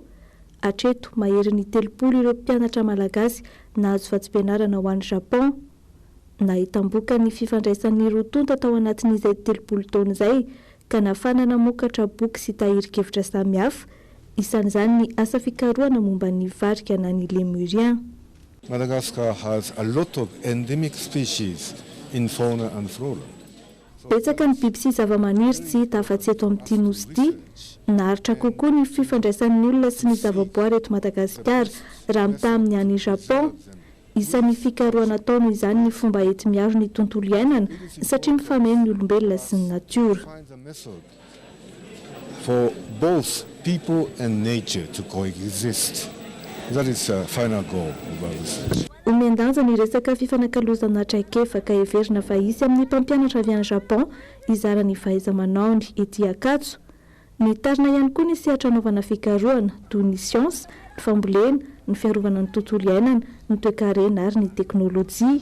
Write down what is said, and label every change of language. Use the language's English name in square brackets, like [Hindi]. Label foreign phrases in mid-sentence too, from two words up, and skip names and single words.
[Malagasy] Hatreto mahery ny 30 ireo mpianatra malagasy nahazo vatsim-pianarana ho an'ny Japon. Nahitam-boka ny fifandraisan'ny rotonta tao anatin'izay 30 taona izay ka nafana namokatra boky sy tahiri-kevitra samihafa. Isan'izany ny asa fikarohana momba ny varika na ny lemurien. [English] Madagascar has a lot of endemic species in fauna and flora. [Malagasy] Betsaka ny biby sy zava-maniry tsy hita afa-tsy eto amin'ity nosy ity. Naharitra kokoa ny fifandraisan'ny olona sy ny zavaboary eto Madagasikara raha mitaha amin'ny any Japon. Isan'ny fikarohana ataony izany ny fomba ety miaro ny tontolo iainana satria mifameno ny olombelona sy ny natiora. [English] For both people and nature to coexist. That is the final goal of our research. [Malagasy] Omendanja ny resaka fifanakalozana traikefa ka heverina fa isy amin'ny mpampianatra avy any Japon izara ny fahaiza-manaony ety Akatso. Ny tarina ihany koa ny sehatra anaovana fikarohana toy ny siansa, ny fambolena, ny fiarovana ny tontolo iainana, ny toe-karena ary ny teknôlôjia.